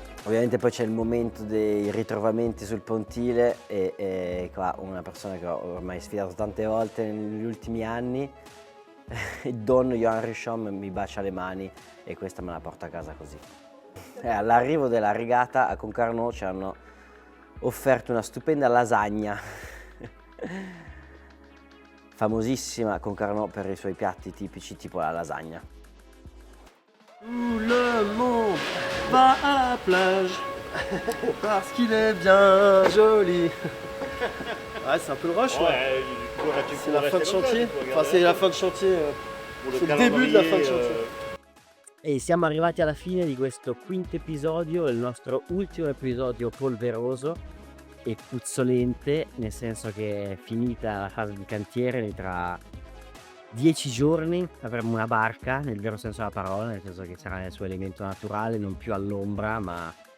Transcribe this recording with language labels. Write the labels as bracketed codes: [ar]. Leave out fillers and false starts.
[it] Ovviamente poi c'è il momento dei ritrovamenti sul pontile e qua una persona che ho ormai sfidato tante volte negli ultimi anni, Don Johan Richomme, mi bacia le mani e questa me la porta a casa così. All'arrivo della regata a Concarneau ci hanno offerto una stupenda lasagna, famosissima Concarneau per i suoi piatti tipici tipo la lasagna. [fr] Tout le monde va à la plage parce qu'il est bien joli. Ouais, c'est un peu le rush, ouais. C'est la fin de chantier. Enfin, c'est la fin de chantier. C'est le début de la fin de chantier. [it] E siamo arrivati alla fine di questo quinto episodio, il nostro ultimo episodio polveroso e puzzolente, nel senso che è finita la fase di cantiere, e tra 10 giorni avremo una barca nel vero senso della parola, nel senso che sarà nel suo elemento naturale, non più all'ombra ma